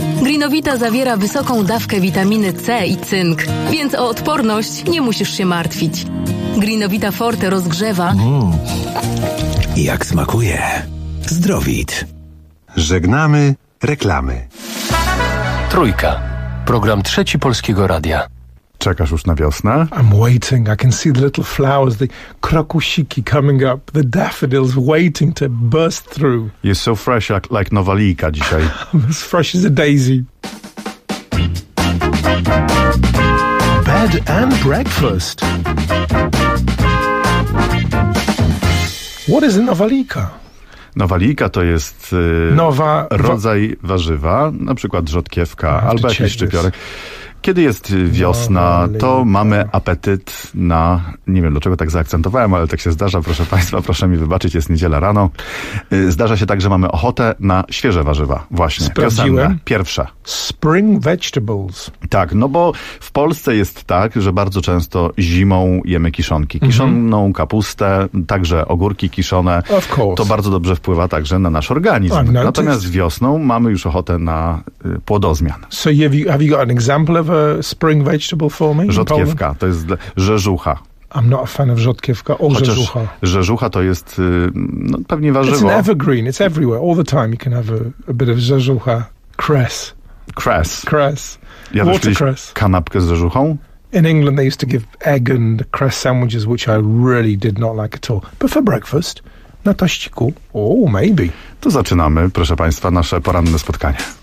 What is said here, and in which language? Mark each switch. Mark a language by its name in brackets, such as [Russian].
[Polish] Greenovita zawiera wysoką dawkę witaminy C i cynk, więc o odporność nie musisz się martwić. Greenovite Forte rozgrzewa. Jak smakuje? Zdrowit. Żegnamy reklamy. Trójka. Program trzeci Polskiego Radia. Czekasz już na wiosnę? [English] I'm waiting. I can see the little flowers, the krokusiki coming up, the daffodils waiting to burst through. You're so fresh, like [Polish] nowa lijka dzisiaj. [English] I'm as fresh as a daisy. Bed and breakfast. What is a nowa lijka? [Polish] Nowalika to jest rodzaj warzywa, na przykład rzodkiewka albo jakiś szczypiorek. Kiedy jest wiosna, to mamy apetyt na, nie wiem dlaczego tak zaakcentowałem, ale tak się zdarza, proszę Państwa, proszę mi wybaczyć, jest niedziela rano. Zdarza się tak, że mamy ochotę na świeże warzywa, właśnie. Sprawdziłem. Piosenne, pierwsze. [English] Spring vegetables. [Polish] Tak, no bo w Polsce jest tak, że bardzo często zimą jemy kiszonki. Kiszoną kapustę, także ogórki kiszone. [English] Of course. [Polish] To bardzo dobrze wpływa także na nasz organizm. Natomiast wiosną mamy już ochotę na płodozmian. [English] So have you got an example? Of a spring vegetable for me? [Polish] Rzodkiewka, to jest rzeżucha. [English] I'm not a fan of rzodkiewka or rzeżucha. [Polish] Rzeżucha to jest no, pewnie warzywo. [English] It's an evergreen, it's everywhere, all the time you can have a bit of rzeżucha. Cress. Cress. Cress. [Polish] Ja watercress. Kanapkę z rzeżuchą? [English] In England they used to give egg and cress sandwiches, which I really did not like at all. But for breakfast, [Polish] na taściku, [English] oh, maybe. [Polish] To zaczynamy, proszę Państwa, nasze poranne spotkanie.